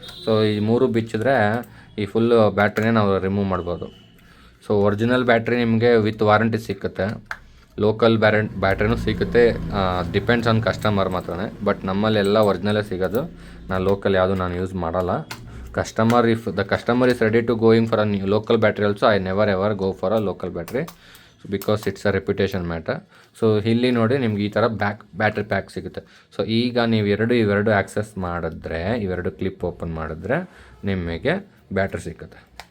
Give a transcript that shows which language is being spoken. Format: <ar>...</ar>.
<kn>So ಈ 3 ಬಿಚ್ಚಿದ್ರೆ ಈ full ಬ್ಯಾಟ್ರಿನೇ ನಾವು ರಿಮೂವ್ ಮಾಡ್ಬೋದು. ಸೊ ಒರಿಜಿನಲ್ ಬ್ಯಾಟ್ರಿ ನಿಮಗೆ ವಿತ್ ವಾರಂಟಿ ಸಿಕ್ಕುತ್ತೆ, ಲೋಕಲ್ ಬ್ಯಾಟ್ರಿನೂ ಸಿಗುತ್ತೆ, ಡಿಪೆಂಡ್ಸ್ ಆನ್ ಕಸ್ಟಮರ್ ಮಾತ್ರನೇ. ಬಟ್ ನಮ್ಮಲ್ಲೆಲ್ಲ ಒರಿಜಿನಲೇ ಸಿಗೋದು, ನಾನು ಲೋಕಲ್ ಯಾವುದು ನಾನು ಯೂಸ್ ಮಾಡಲ್ಲ.</kn> <en>if the customer is ready to going for a local battery also, I never ever go for a local battery, because it's a reputation matter.</en> <kn>So ಇಲ್ಲಿ ನೋಡಿ ನಿಮ್ಗೆ ಈ ಥರ ಬ್ಯಾಟ್ರಿ ಪ್ಯಾಕ್ ಸಿಗುತ್ತೆ. ಸೊ ಈಗ ನೀವು ಇವೆರಡು ಆಕ್ಸೆಸ್ ಮಾಡಿದ್ರೆ, ಇವೆರಡು ಕ್ಲಿಪ್ ಓಪನ್ ಮಾಡಿದ್ರೆ ನಿಮಗೆ ಬ್ಯಾಟ್ರಿ ಸಿಗುತ್ತೆ.</kn>